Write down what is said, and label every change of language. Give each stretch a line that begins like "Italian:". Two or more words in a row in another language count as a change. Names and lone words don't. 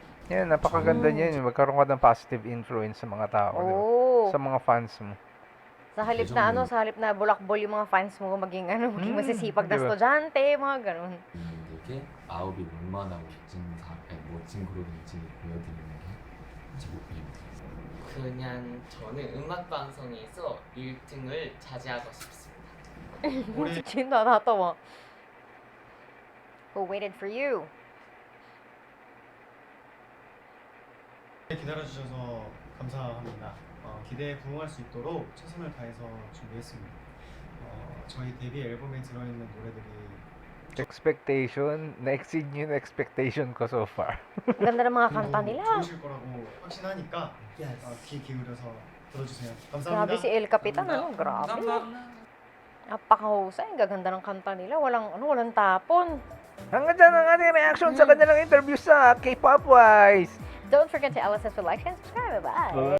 Filipino: Yan, napakaganda niyan. Magkaroon ka ng
English: positive influence
Filipino: sa mga tao. di ba? Oo. Sa mga fans mo. Sa halip na bulakbol yung mga fans mo, maging masisipag na Diba? estudyante, mga ganun.
Korean: 분들께 아홉이 얼마나 멋진 그룹인지 보여드리는 게 제 목표입니다. 그냥 저는 음악 방송에서 1등을 차지하고 싶습니다. 진짜 나타와.
English: Who waited for you?
Korean: 기다려주셔서 감사합니다. 기대에 부응할 수 있도록 최선을 다해서 준비했습니다. 저희 데뷔 앨범에 들어있는 노래들이
Filipino: Expectation, na-exceed niyo yung expectation ko
English: so far.
Filipino: Ganda ng mga kanta nila.
Korean: 좋으실 거라고 확신하니까 Yes. 귀 기울여서 들어주세요.
Filipino: Grabe si
Korean: 감사합니다.
Filipino: El Capitan, ano? Grabe. Napakahusay. Ang gaganda ng kanta nila. Walang tapon. Hanggang dyan ang ating reaction sa kanilang interview sa K-Pop Wise.
English: Don't forget to LSS with like and subscribe. Bye.